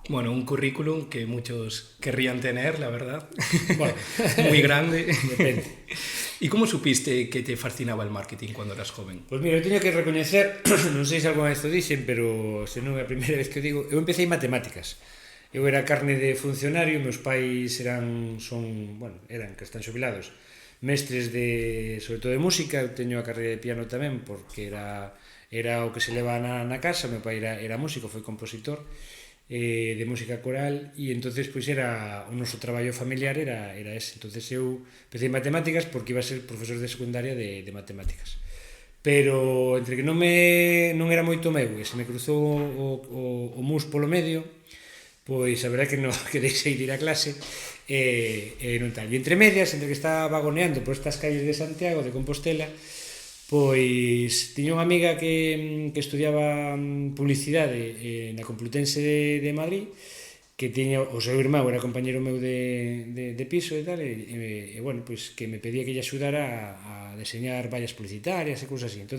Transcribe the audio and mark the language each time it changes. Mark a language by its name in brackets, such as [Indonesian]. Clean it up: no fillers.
[Spanish] Bueno, un currículum que muchos querrían tener, la verdad. Bueno, muy grande. Depende. ¿Y cómo supiste que te fascinaba el marketing cuando eras joven? [Galician] Pois mira, eu teño que recoñecer, non sei se algunha vez o dixen, pero se non é a primeira vez que o digo, eu empecé en matemáticas. Eu era carne de funcionario, meus pais eran que están xubilados, mestres sobre todo de música. Eu teño a carreira de piano tamén, porque era o que se leva na casa. Meu pai era músico, foi compositor de música coral, e entonces pois era o noso traballo familiar era ese. Entonces eu empecé en matemáticas porque iba a ser profesor de secundaria de matemáticas, pero entre que non era moito meu e se me cruzou o mus polo medio, pois a verdade que deixei de ir a clase e non tal. E entre medias, entre que estaba vagoneando por estas calles de Santiago, de Compostela, pois tiña unha amiga que estudiaba publicidade na Complutense de Madrid, que tiña o seu irmão, era compañeiro meu de piso e tal, e bueno, pois que me pedía que lle axudara a deseñar vallas publicitarias e cousas así.